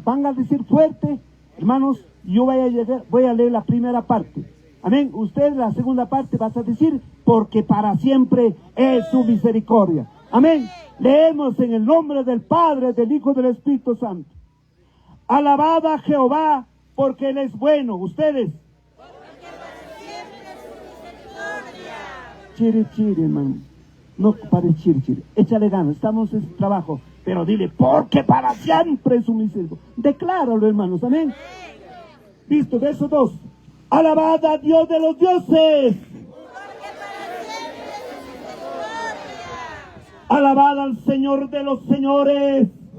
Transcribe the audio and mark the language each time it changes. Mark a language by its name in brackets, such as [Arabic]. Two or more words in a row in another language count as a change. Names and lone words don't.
[Spanish] Van a decir fuerte, hermanos, yo voy a leer la primera parte. Amén. Usted la segunda parte vas a decir, porque para siempre es su misericordia. Amén. Leemos en el nombre del Padre, del Hijo y del Espíritu Santo. Alabad a Jehová, porque Él es bueno. Ustedes. Chiri, chiri, hermano. No pare chiri, chiri. Échale ganas, estamos en trabajo. Pero dile, porque para siempre es su misericordia. Decláralo, hermanos. Amén. Listo, verso 2. Alabad a Dios de los dioses. Alabad al Señor de los señores.